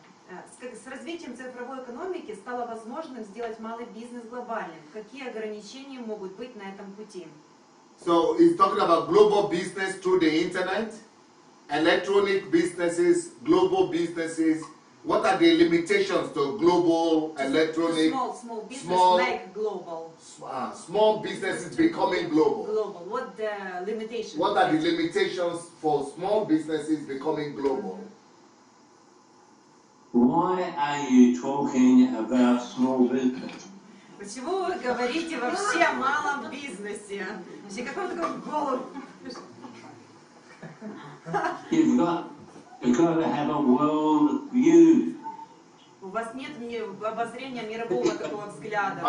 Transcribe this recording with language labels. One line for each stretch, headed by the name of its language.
Russian: С развитием цифровой экономики стало возможным сделать малый бизнес глобальным. Какие ограничения могут быть на этом пути?
English: So he's talking about global business through the internet, electronic businesses, global businesses. What are the limitations to global electronic? Small business make global. Small businesses becoming global. Global. What the limitations? What are the limitations for small businesses becoming global? Why are you talking about small business?
Russian: Почему вы говорите вообще о малом бизнесе? Вообще, как вам такое в голову?
English: You've got to have a world view.
Russian: У вас нет обозрения мирового такого взгляда.